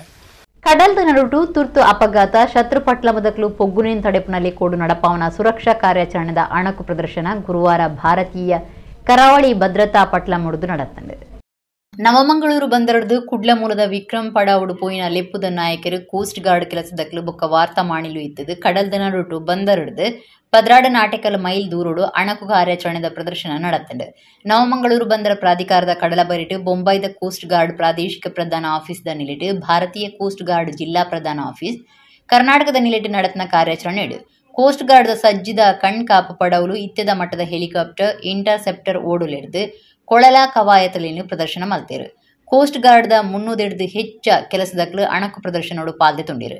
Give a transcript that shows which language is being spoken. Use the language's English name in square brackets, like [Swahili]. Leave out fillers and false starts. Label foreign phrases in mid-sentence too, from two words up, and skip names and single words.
[Tulu] ಕಡಲ್ದ ನಡುಟು ತುರ್ತು ಅಪಘಾತ ಶತ್ರುಪಟ್ಲ ಬದಕಲು ಪೊಗ್ಗುನೇನ್ ತಡೆಪಿನಲ್ಲಿ ಕೋಡು ನಡಪಾವನ ಸುರಕ್ಷಾ ಕಾರ್ಯಾಚರಣೆದ ಅಣಕು ಪ್ರದರ್ಶನ ಗುರುವಾರ ಭಾರತೀಯ ಕರಾವಳಿ ಭದ್ರತಾ ಪಟ್ಲ ಮುಡಿದು ನಡತಂಡು. ನವಮಂಗಳೂರು ಬಂದರದು ಕುಡ್ಲ ಮೂಲದ ವಿಕ್ರಮ್ ಪಡಾವುಡು ಪೋಯಿನ ಲೆಪ್ಪುದ ನಾಯಕರು [English] coast guard [Tulu] ಕೆಲಸದಕ್ಲು ಬೊಕ್ಕ ವಾರ್ತಾ ಮಾಣಿಲು ಇತ್ತದು ಕಡಲ್ದ ನಡುಟು ಬಂದರಡ್ದು ಪದ್ರಾಡ [English] nautical mile [Tulu] ದೂರೋಡು ಅಣಕು ಕಾರ್ಯಾಚರಣೆದ ಪ್ರದರ್ಶನ ನಡತಂಡು. ನವಮಂಗಳೂರು ಬಂದರ ಪ್ರಾಧಿಕಾರದ ಕಡಲ ಬರಿಟು ಬೊಂಬೈದ [English] coast guard [Tulu] ಪ್ರಾದೇಶಿಕ ಪ್ರಧಾನ ಆಫೀಸ್ದ ನಿಲಿಟು ಭಾರತೀಯ [English] coast guard [Tulu] ಜಿಲ್ಲಾ ಪ್ರಧಾನ ಆಫೀಸ್ ಕರ್ನಾಟಕದ ನಿಲಿಟು ನಡತನ ಕಾರ್ಯಾಚರಣೆ [English] coast guard [Tulu] ಸಜ್ಜಿದ ಕಣ್ಕಾಪು ಪಡವಲು ಇತ್ಯದ ಮಟ್ಟದ [English] helicopter interceptor [Tulu] ಓಡುಲೆಡ್ದು ಕೊಳಲ ಕವಾಯತಲಿನ ಪ್ರದರ್ಶನ ಮಲ್ತೇರು. [English] coast guard [Tulu] 300 ಹೆಚ್ಚ ಕೆಲಸದಕ್ಲು ಅಣಕು ಪ್ರದರ್ಶನೋಡು ಪಾಲ್ದೆ ತುಂಡಿರು.